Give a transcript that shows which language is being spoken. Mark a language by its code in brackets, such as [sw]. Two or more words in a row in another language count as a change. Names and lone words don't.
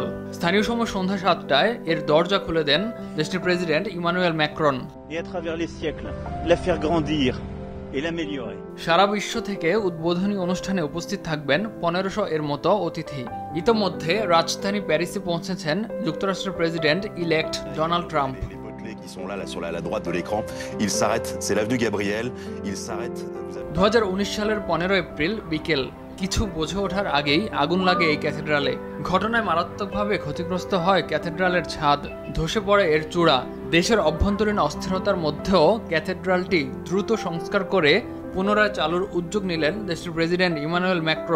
[bn] স্থানীয় সময় সন্ধ্যা ৭টায় এর দরজা খুলে দেন দেশটির প্রেসিডেন্ট ইমানুয়েল ম্যাক্রন। সারা বিশ্ব থেকে উদ্বোধনী অনুষ্ঠানে উপস্থিত থাকবেন ১৫০০ এর মতো অতিথি। ইতোমধ্যে রাজধানী প্যারিসে পৌঁছেছেন যুক্তরাষ্ট্রের [en] president elect [bn] ডোনাল্ড ট্রাম্প। [fr] Qui sont là sur la droite de l'écran. Ils s'arrêtent, c'est l'avenue Gabriel. Ils s'arrêtent. [bn] ২০১৯ সালের ১৫ এপ্রিল বিকেল কিছু বুঝে ওঠার আগেই আগুন লাগে এই ক্যাথেড্রালে। ঘটনায় মারাত্মকভাবে ক্ষতিগ্রস্ত হয় ক্যাথেড্রালের ছাদ, ধসে পড়ে এর চূড়া। দেশের অভ্যন্তরীণ অস্থিরতার মধ্যেও ক্যাথেড্রালটি দ্রুত সংস্কার করে পুনরায় চালুর উদ্যোগ নিলেন দেশটির প্রেসিডেন্ট ইমানুয়েল ম্যাক্রন।